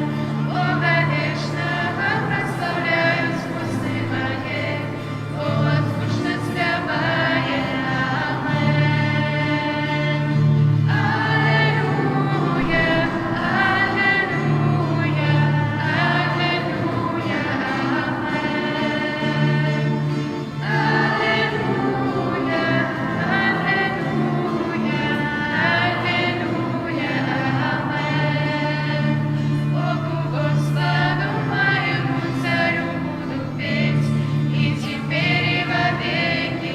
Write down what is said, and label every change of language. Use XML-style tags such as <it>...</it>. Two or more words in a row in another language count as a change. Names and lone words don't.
<uk>Бога вічного прославляють усі моє, голос гучно співає Амен. Алелуя, алелуя, алелуя, Амен.</uk> <ru>Аллилуйя, аллилуйя, аллилуйя, амен. Богу Господу моему царю буду петь, и теперь и во веки.</ru>